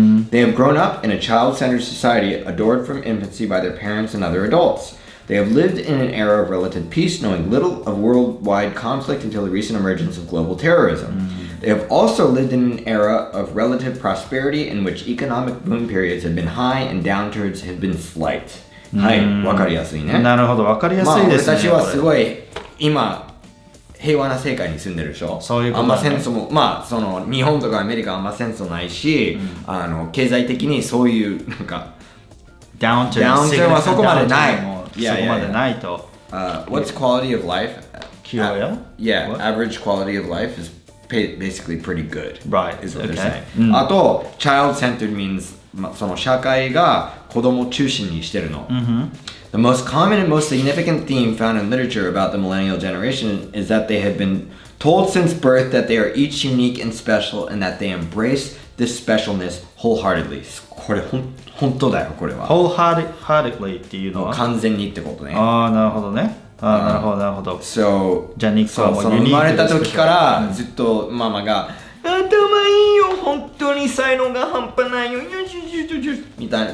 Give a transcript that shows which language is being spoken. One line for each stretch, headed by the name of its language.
English: They have grown up in a child-centered society adored from infancy by their parents and other adults. They have lived in an era of relative peace, knowing little of worldwide conflict until the recent emergence of global terrorism. They have also lived in an era of relative prosperity in which economic boom periods have been high and downturns have been slight.
Japanese: わかりやすいね。なるほど、わかりやすいですね。俺たちはすごい今平和な世界に住んでるでしょ。そういうこと、あんま戦争もその日本とかアメリカあんま戦争ないし、経済的にそういうなんかダウンチャーはそこまでない。そこまでないと。
English: What's quality of life? QOL? Yeah, average quality of life is basically pretty good. Right. Is what they're saying.
Japanese: あと
English: child-centered means
Japanese: その社会が子供を中心にしてるの。
English: The most common and most significant theme found in literature about the millennial generation is that they have been told since birth that they are each unique and special and that they embrace this specialness wholeheartedly.
Japanese: これ本当だよ、これは。 wholeheartedly っていうのは完全にってことね。なるほどね。なるほど。
English: So,
Japanese: じゃあニックはもう生まれた時からずっとママが頭いいよ、本当に才能が半端ないよみたいな。